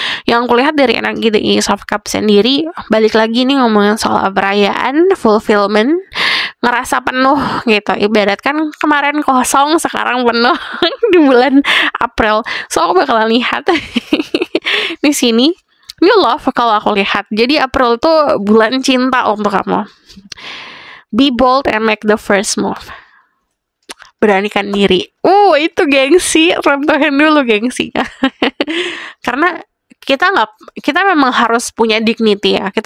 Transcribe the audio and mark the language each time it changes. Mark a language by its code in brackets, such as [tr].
[id] Yang aku lihat dari energi The Ace of Cups sendiri, balik lagi nih ngomongin soal perayaan, fulfillment, ngerasa penuh gitu. Ibarat kan kemarin kosong, sekarang penuh di bulan April. So aku bakalan lihat di sini new love kalau aku lihat. Jadi April tuh bulan cinta untuk kamu. [en] Be bold and make the first move. [id] Beranikan diri. Itu gengsi, runtuhin dulu gengsinya. Karena kita memang harus punya dignity ya.